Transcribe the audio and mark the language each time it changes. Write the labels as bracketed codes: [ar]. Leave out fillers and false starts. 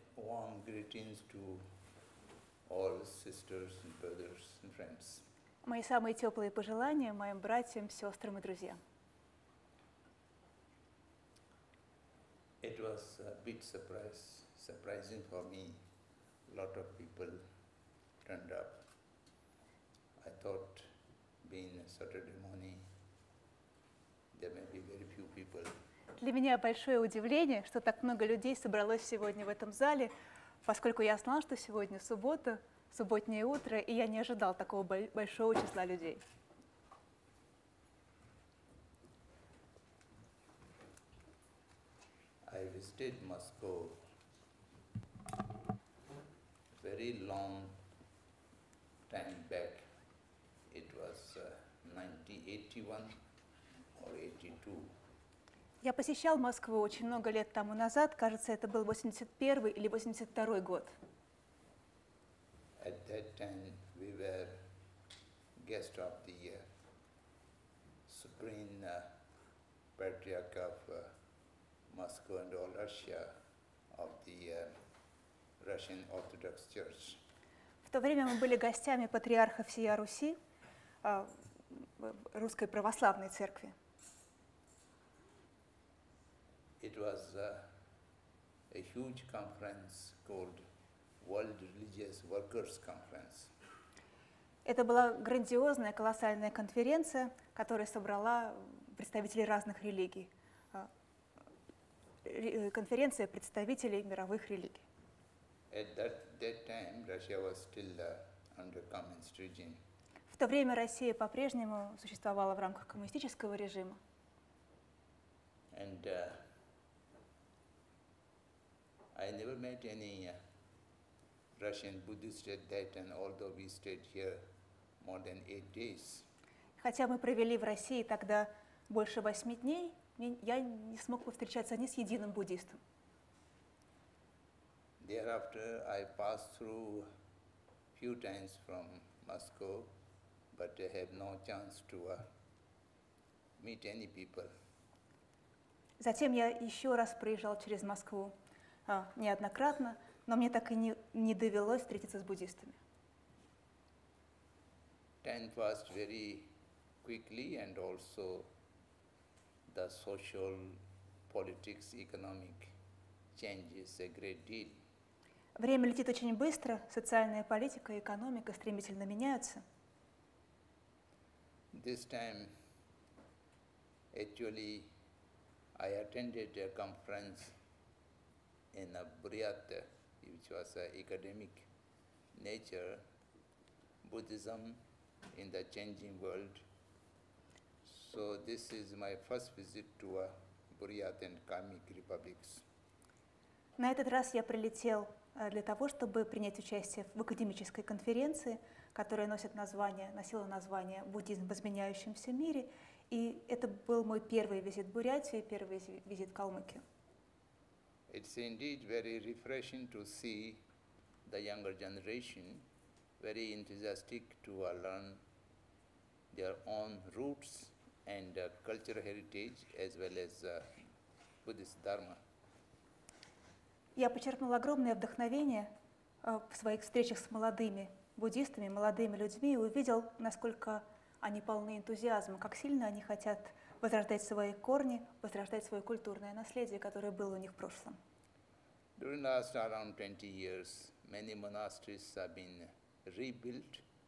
[en] warm greetings to all sisters and brothers and friends. [ru] Мои самые теплые пожелания моим братьям, сестрам и друзьям. [en] It was a bit surprising for me. A lot of people turned up. I thought, being a Saturday morning, there may be very few people. [ru] Для меня большое удивление, что так много людей собралось сегодня в этом зале, поскольку я знал, что сегодня суббота, субботнее утро, и я не ожидал такого большого числа людей. [en] I visited Moscow very long time back. It was 1981 or 82. [ru] Я посещал Москву очень много лет тому назад, кажется, это был 81 или 82 год. [en] At that time, we were guest of the Supreme Patriarch of Moscow and all Russia of the Russian Orthodox Church. [ru] В то время мы были гостями патриарха всея Руси, Русской Православной Церкви. [en] It was a huge conference called World Religious Workers Conference. [ru] Это была грандиозная, колоссальная конференция, которая собрала представителей разных религий. Конференция представителей мировых религий. [en] At that time, Russia was still under communist regime. [ru] В то время Россия по-прежнему существовала в рамках коммунистического режима. [en] And I never met any Russian Buddhist at that time, although we stayed here more than 8 days. [ru] Хотя мы провели в России тогда больше 8 дней, я не смог повстречаться ни с единым буддистом. [en] Thereafter, I passed through few times from Moscow, but I had no chance to meet any people. [ru] Затем я еще раз проезжал через Москву неоднократно, но мне так и не довелось встретиться с буддистами. [en] Time passed very quickly, and also the social, politics, economic changes a great deal. [ru] Время летит очень быстро, социальная политика и экономика стремительно меняются. [en] This time, actually, I attended a conference in Buryatia, which was academic nature, Buddhism in the changing world. So this is my first visit to Buryat and Kamic republics. [ru] На этот раз я прилетел для того, чтобы принять участие в академической конференции, которая носила название «Буддизм в изменяющемся мире», и это был мой первый визит в Бурятию, первый визит в Калмыкию. [en] It's indeed very refreshing to see the younger generation very enthusiastic to learn their own roots and cultural heritage as well as Buddhist Dharma. [ru] Я почерпнул огромное вдохновение в своих встречах с молодыми буддистами, молодыми людьми и увидел, насколько они полны энтузиазма, как сильно они хотят возрождать свои корни, возрождать свое культурное наследие, которое было у них в прошлом. [en] During the last around 20 years, many monasteries have been rebuilt.